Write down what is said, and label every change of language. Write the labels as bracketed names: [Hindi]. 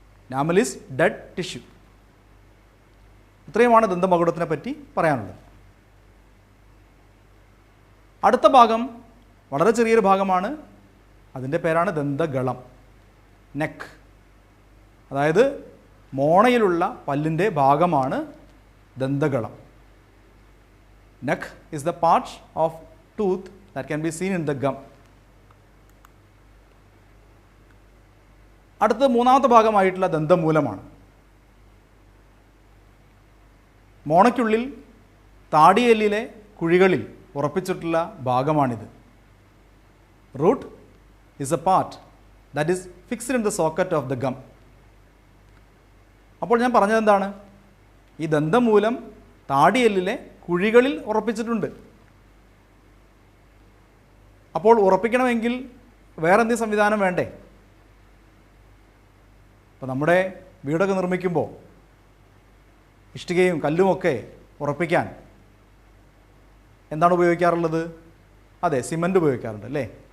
[English] Enamel is dead tissue. [Malayalam] ഇത്രയുമാണ് ദന്തമകുടത്തിനെ പറ്റി പറയാനുള്ളത്. അടുത്ത ഭാഗം വളരെ ചെറിയൊരു ഭാഗമാണ്. അതിൻ്റെ പേരാണ് ദന്തഗളം, നെക്ക്. അതായത് മോണയിലുള്ള പല്ലിൻ്റെ ഭാഗമാണ് ദന്തഗളം. [English] Neck is the part of tooth that can be seen in the gum. [Malayalam] അടുത്ത 3ാമത്തെ ഭാഗമായിട്ടുള്ള ദന്തമൂലമാണ്. മോണയ്ക്കുള്ളിൽ താടിയെല്ലിലെ കുഴികളിൽ ഉറപ്പിച്ചിട്ടുള്ള ഭാഗമാണിത്. [English] Root is a part that is fixed in the socket of the gum. [Malayalam] അപ്പോൾ ഞാൻ പറഞ്ഞത് എന്താണ്? ഈ ദന്തമൂലം താടിയെല്ലിലെ കുഴികളിൽ ഉറപ്പിച്ചിട്ടുണ്ട്. അപ്പോൾ ഉറപ്പിക്കണമെങ്കിൽ വേറെ എന്തെങ്കിലും സംവിധാനം വേണ്ടേ? അപ്പോൾ നമ്മുടെ വീടൊക്കെ നിർമ്മിക്കുമ്പോൾ ഇഷ്ടികയും കല്ലുമൊക്കെ ഉറപ്പിക്കാൻ എന്താണ് ഉപയോഗിക്കാറുള്ളത്? അതെ, സിമൻറ്റ് ഉപയോഗിക്കാറുണ്ട് അല്ലേ?